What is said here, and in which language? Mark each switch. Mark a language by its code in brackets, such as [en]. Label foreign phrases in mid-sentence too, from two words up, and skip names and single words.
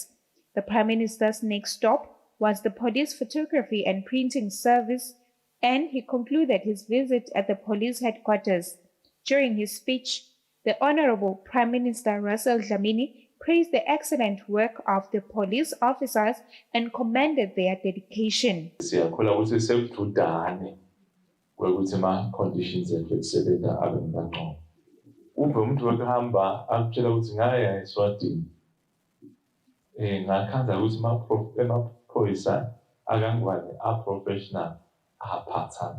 [en] The Prime Minister's next stop was the police photography and printing service, and he concluded his visit at the police headquarters. During his speech, the Honorable Prime Minister Russell Dlamini praised the excellent work of the police officers and commended their dedication. [ss] Siyakholwa ukuthi sekududane kwekuthi ama-conditions ethu ekusebenza abe ngangcono. Ube umuntu wekuhamba akutshela ukuthi ngaya eSwatini ngakhanza ukuthi emaphoyisa akangwane a-professional aphathana.